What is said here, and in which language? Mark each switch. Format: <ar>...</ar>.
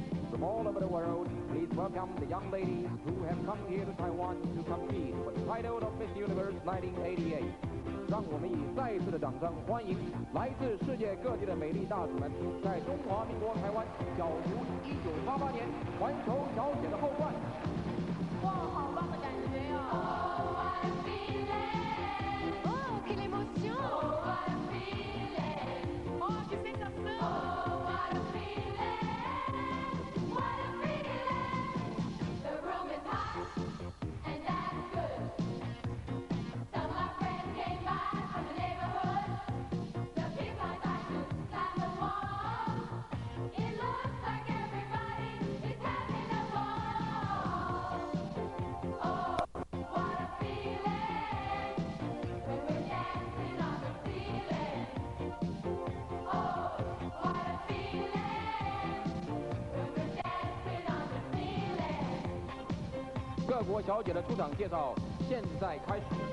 <en>From all over the world, please welcome the young ladies who have come here to Taiwan to compete for the title of Miss Universe 1988.</en> <zh>让我们以再一次的掌声欢迎来自世界各地的美丽大使们，在中华民国台湾角逐1988年环球小姐的后冠。哇，好棒的感觉哟！</zh> <en>Oh, what a feeling!</en> <fr>Oh, quelle émotion!</fr> <en>Oh, what a feeling!</en> <fr>Oh, quelle sensation!</fr> <en>Oh, what a feeling! What a feeling! The room is hot, and that's good. Some of my friends came by from the neighborhood. The people I thought to slam the wall. It looks like everybody is having a ball. Oh, what a feeling when we're dancing on the ceiling. Oh, what a feeling when we're dancing on the ceiling.</en> <zh>各国小姐的出场介绍现在开始。</zh>